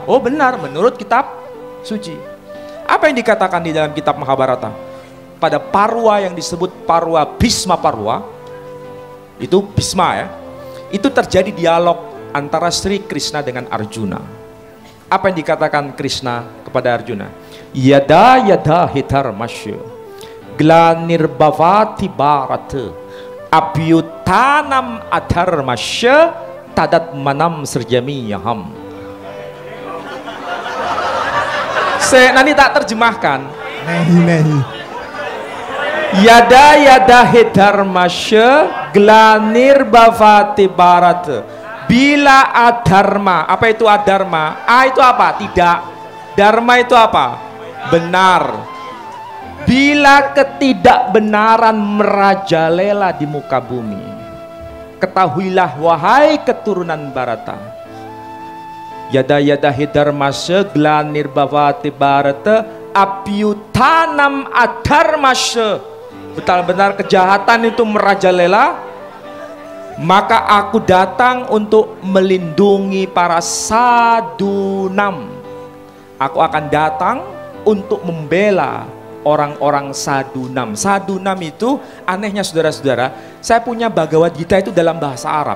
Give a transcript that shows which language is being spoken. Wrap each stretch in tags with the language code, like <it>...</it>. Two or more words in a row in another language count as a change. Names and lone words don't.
<id>Oh benar, menurut kitab suci. Apa yang dikatakan di dalam kitab Mahabharata? Pada Parwa yang disebut Parwa Bhisma Parwa, itu Bhisma ya, itu terjadi dialog antara Sri Krishna dengan Arjuna. Apa yang dikatakan Krishna kepada Arjuna?</id> <sa>यदा यदा हि धर्मस्य ग्लानिर्भवति भारत अभ्युत्थानम् अधर्मस्य तदात्मानं सृजाम्यहम्.</sa> <id>Nanti tak terjemahkan.</id> <sa>यदा यदा हि धर्मस्य ग्लानिर्भवति भारत.</sa> <id>Bila adharma, apa itu adharma? A itu apa? Tidak. Dharma itu apa? Benar. bila ketidakbenaran merajalela di muka bumi, ketahuilah wahai keturunan Barata,</id> <sa>यदा हि धर्मस्य ग्लानिर्भवति भारत अभ्युत्थानम् अधर्मस्य,</sa> <id>benar-benar kejahatan itu merajalela, maka aku datang untuk melindungi para sadunam. Aku akan datang untuk membela orang-orang sadunam. Sadunam itu anehnya saudara-saudara, saya punya Bhagavad Gita itu dalam bahasa Arab.</id>